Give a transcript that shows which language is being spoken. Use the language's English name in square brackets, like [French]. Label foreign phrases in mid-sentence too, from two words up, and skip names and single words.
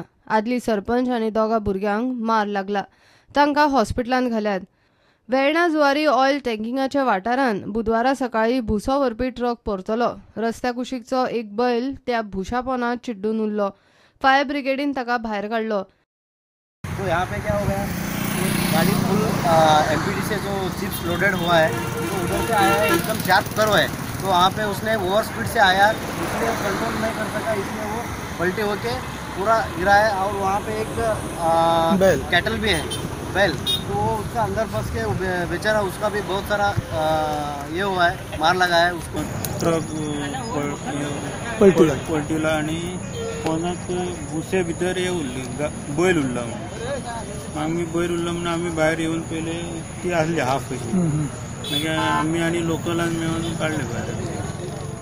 [Konkani] आदली सरपंच आणि दोगा भुरग्यांक मार लागला, तांकां हॉस्पिटलांत घाल्यात। वेर्णा जुवारी ऑयल टँकिंगाच्या वाठारांत बुधवारा सकाळी भुसो व्हरपी ट्रक परतलो। रस्त्या कुशीकचो एक बैल त्या भुशा पोंदांत चिड्डून उरलो। फायर ब्रिगेडीन ताका भायर काडलो। [Hindi] तो यहाँ पे क्या हो गया, गाड़ी फुल एमपीडी से जो चिप्स लोडेड हुआ है तो उधर से आया है, एकदम [English] sharp curve [Hindi] है, तो वहाँ पे उसने [English] over speed [Hindi] से आया, इसलिए कंट्रोल नहीं कर सका, इसलिए वो पलटे होके पूरा गिरा है। और वहाँ पे एक कैटल भी है, बैल, तो उसका अंदर फंस के बेचारा, उसका भी बहुत सारा ये हुआ है, मार लगा है उसको। [Konkani] ट्रक पलटिला आणि कोणाक भुसे भितर हे उरली, बैल उरला। [Marathi] आम्ही बैल उरला म्हणून आम्ही बाहेर येऊन पहिले ती आसली हाफ कशी, मागीर आम्ही आणि लोकलान मेळून काडले भायर।